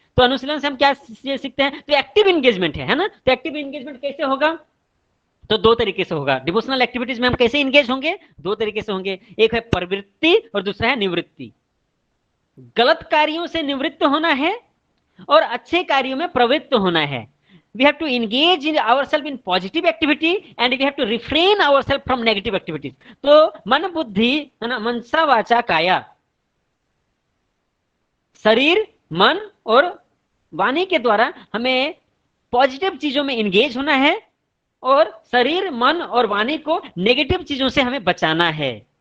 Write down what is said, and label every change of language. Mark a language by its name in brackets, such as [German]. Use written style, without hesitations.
[Hindi] तो अनुशीलन से हम क्या सीखते हैं, तो एक्टिव एंगेजमेंट है ना। तो एक्टिव एंगेजमेंट कैसे होगा, तो दो तरीके से होगा। डिवोशनल एक्टिविटीज में हम कैसे इंगेज होंगे, दो तरीके से होंगे। एक है प्रवृत्ति और दूसरा है निवृत्ति। गलत कार्यों से निवृत्त होना है और अच्छे कार्यों में प्रवृत्त होना है। [English] We have to engage in ourselves in positive activity and we have to refrain ourselves from negative activities. [Hindi] तो मन, बुद्धि है ना, मनसा वाचा काया, शरीर, मन और वाणी के द्वारा हमें पॉजिटिव चीजों में इंगेज होना है, और शरीर, मन और वाणी को नेगेटिव चीजों से हमें बचाना है।